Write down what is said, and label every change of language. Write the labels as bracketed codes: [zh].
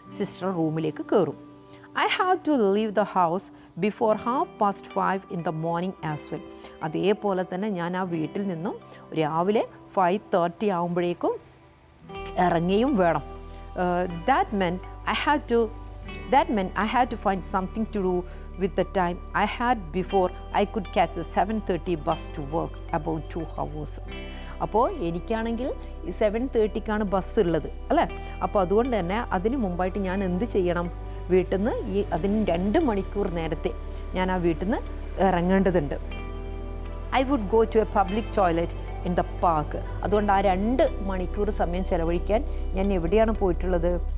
[ml] Sister റൂമിലേക്ക് കയറും. [en] I have to leave the house before 5:30 in the morning as well. [ml] അതേപോലെ തന്നെ ഞാൻ ആ വീട്ടിൽ നിന്നും രാവിലെ 5:30 ആകുമ്പോഴേക്കും ഇറങ്ങുകയും വേണം. [en] That meant I had to That meant I had to find something to do with the time I had before I could catch the 7:30 bus to work, about 2 hours. [ml] അപ്പോൾ എനിക്കാണെങ്കിൽ 7:30ക്കാണ് ബസ് ഉള്ളത് അല്ലേ. അപ്പോൾ അതുകൊണ്ട് തന്നെ അതിന് മുമ്പായിട്ട് ഞാൻ എന്ത് ചെയ്യണം, വീട്ടിൽ നിന്ന് അതിന് 2 മണിക്കൂർ നേരത്തെ ഞാൻ ആ വീട്ടിൽ നിന്ന് ഇറങ്ങേണ്ടതുണ്ട്. [en] I would go to a public toilet in the park. [ml] അതുകൊണ്ട് ആ 2 മണിക്കൂർ സമയം ചിലവഴിക്കാൻ ഞാൻ എവിടെയാണ് പോയിട്ടുള്ളത്?